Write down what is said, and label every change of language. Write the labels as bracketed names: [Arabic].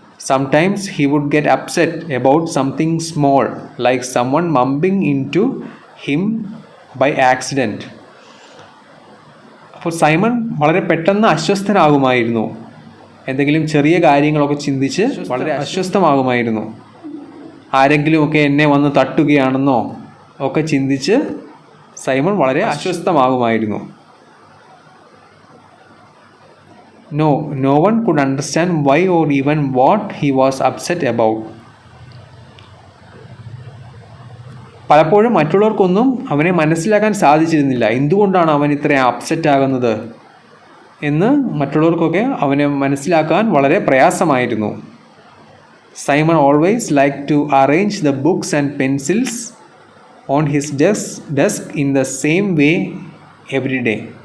[English] Sometimes he would get upset about something small, like someone bumping into him by accident. [Malayalam] അപ്പോൾ Simon വളരെ പെട്ടെന്ന് അസ്വസ്ഥനാകുമായിരുന്നു. എന്തെങ്കിലും ചെറിയ കാര്യങ്ങളൊക്കെ ചിന്തിച്ച് വളരെ അസ്വസ്ഥമാകുമായിരുന്നു. ആരെങ്കിലുമൊക്കെ എന്നെ വന്ന് തട്ടുകയാണെന്നോ ഒക്കെ ചിന്തിച്ച് സൈമൺ വളരെ അസ്വസ്ഥമാകുമായിരുന്നു. [English] No one could understand why or even what he was upset about. [Malayalam] പലപ്പോഴും മറ്റുള്ളവർക്കൊന്നും അവനെ മനസ്സിലാക്കാൻ സാധിച്ചിരുന്നില്ല. എന്തുകൊണ്ടാണ് അവൻ ഇത്രയും അപ്സെറ്റ് ആകുന്നത് എന്ന് മറ്റുള്ളവർക്കൊക്കെ അവനെ മനസ്സിലാക്കാൻ വളരെ പ്രയാസമായിരുന്നു. [English] Simon always like to arrange the books and pencils on his desk in the same way every day.